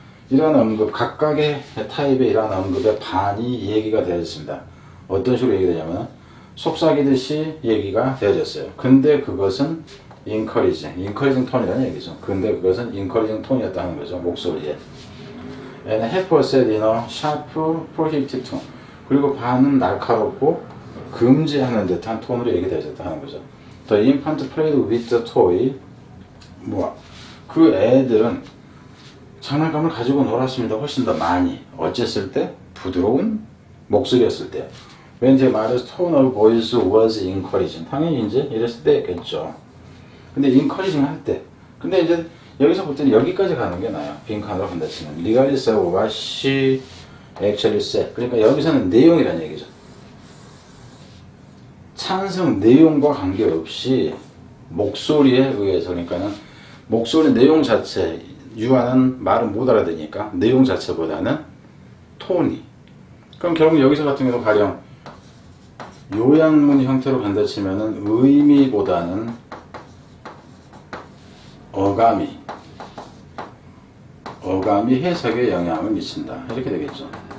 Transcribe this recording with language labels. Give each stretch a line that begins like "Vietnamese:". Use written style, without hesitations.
Korean: 이러한 언급, 각각의 타입의 이러한 언급의 반이 얘기가 되어졌습니다. 어떤 식으로 얘기되냐면 속삭이듯이 얘기가 되어졌어요. 근데 그것은 encouraging 톤이라는 얘기죠. 근데 그것은 encouraging 톤이었다는 거죠. 목소리에.
English: And half was said in a sharp, prohibitive tone.
Korean: 그리고 반은 날카롭고 금지하는 듯한 톤으로 얘기되어졌다는 거죠.
English: The infant played with the toy.
Korean: 그 애들은 장난감을 가지고 놀았습니다. 훨씬 더 많이. 어쨌을 때? 부드러운 목소리였을 때.
English: When the mother's tone of voice was encouraging.
Korean: 당연히 이제 이랬을 때겠죠. 근데 encouraging 할 때. 근데 이제 여기서 볼 때는 여기까지 가는 게 나아요. 빈칸으로 한다 치면.
English: Regardless of what she actually said.
Korean: 그러니까 여기서는 내용이라는 얘기죠. 찬성 내용과 관계없이 목소리에 의해서, 그러니까는 목소리 내용 자체, 유아는 말을 못 알아듣으니까 내용 자체보다는 톤이. 그럼 결국 여기서 같은 경우 가령 요양문 형태로 간다 치면은 의미보다는 어감이 해석에 영향을 미친다. 이렇게 되겠죠.